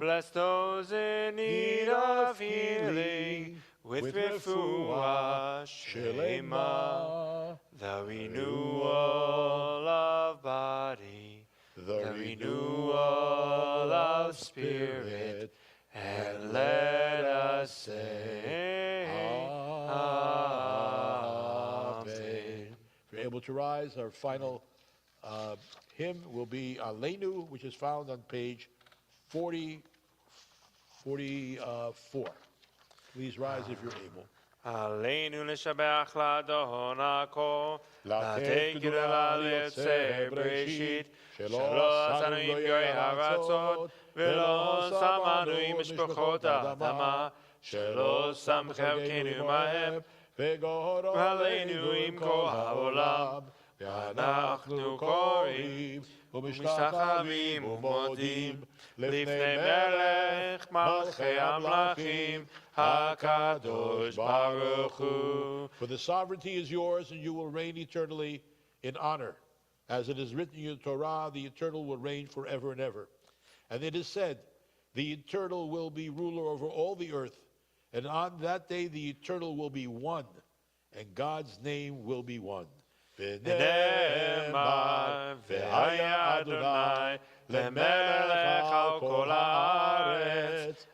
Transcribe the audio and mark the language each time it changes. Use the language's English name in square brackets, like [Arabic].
[English] Bless those in need of healing with refuah shlema, the renewal of body, the renewal of spirit, and let us say Amen. If you're able to rise, our final hymn will be Aleinu, which is found on page 44. Please rise if you're able. [Hebrew] Aleinu l'shabeach l'adon ha'kol, לתת גדולה ליוצא בראשית, שלא עשנו עם גוי הארצות, ולא שמנו עם משפחות האדמה, שלא שם חלקנו מהם, ועלינו עם כל העולם, ואנחנו קוראים ומשתחווים ומודים לפני מלך מלכי המלכים, HaKadosh Baruch Hu. [English] For the sovereignty is yours, and you will reign eternally in honor. As it is written in your Torah, the Eternal will reign forever and ever. And it is said, the Eternal will be ruler over all the earth, and on that day the Eternal will be one, and God's name will be one. [Hebrew] ונאמר, והיה אדוני למלך על כל הארץ.